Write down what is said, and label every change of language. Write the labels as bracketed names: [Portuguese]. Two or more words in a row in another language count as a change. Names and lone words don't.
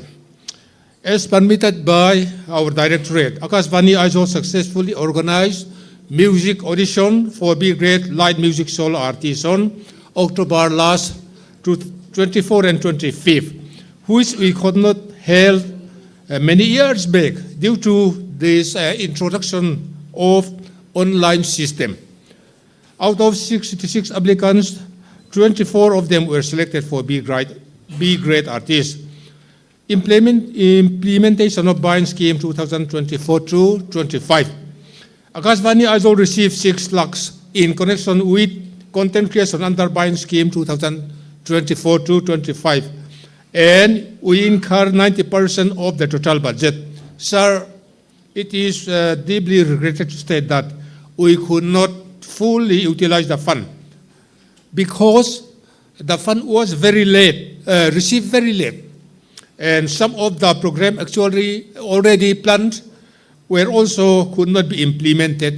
[English] As permitted by our directorate, Akashvani Aizawl successfully organized music audition for B-grade light music solo artists on October last, 24 and 25, which we could not held many years back due to this introduction of online system. Out of 66 applicants, 24 of them were selected for B-grade artists. Implementation of buying scheme 2024-25. Akashvani Aizawl received 6 lakhs in connection with content creation under buying scheme 2024-25, and we incur 90% of the total budget. Sir, it is deeply regretted to state that we could not fully utilize the fund because the fund was very late, received very late, and some of the program actually already planned were also could not be implemented.